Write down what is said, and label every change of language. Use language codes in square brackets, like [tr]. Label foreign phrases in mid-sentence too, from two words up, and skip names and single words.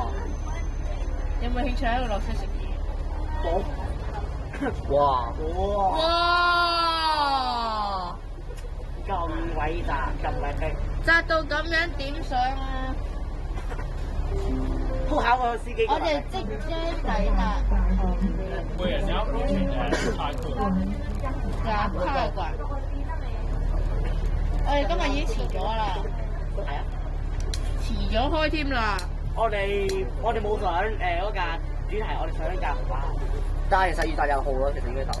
[yue] 有冇興趣喺度落車食嘢？冇。哇！咁偉大，咁偉大。窄到咁樣點上啊？好考個司機。我哋即將抵達。 [en] We are now approaching 泰國。 [yue] 泰國。我哋今日已經遲咗啦。係啊。遲咗開添啦。我哋冇上嗰架主題，我哋上呢架紅包。但係其實要搭廿號咯，其實應該搭。